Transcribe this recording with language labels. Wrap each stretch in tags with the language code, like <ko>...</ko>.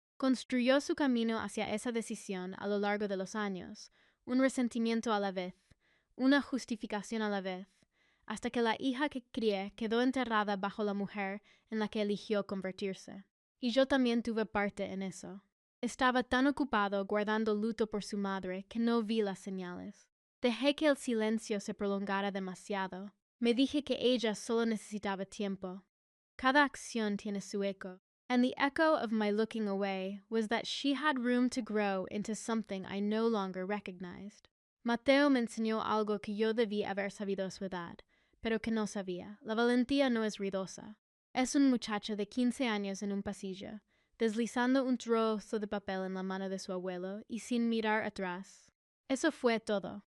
<es>Construyó su camino hacia esa decisión a lo largo de los años, un resentimiento a la vez, una justificación a la vez, hasta que la hija que crié quedó enterrada bajo la mujer en la que eligió convertirse. Y yo también tuve parte en eso. Estaba tan ocupado guardando luto por su madre que no vi las señales. Dejé que el silencio se prolongara demasiado. Me dije que ella solo necesitaba tiempo. Cada acción tiene su eco,</es> <en>and the echo of my looking away was that she had room to grow into something I no longer recognized.</en> <es>Mateo me enseñó algo que yo debí haber sabido a su edad, pero que no sabía. La valentía no es ruidosa. Es un muchacho de 15 años en un pasillo, deslizando un trozo de papel en la mano de su abuelo y sin mirar atrás. Eso fue todo.</es>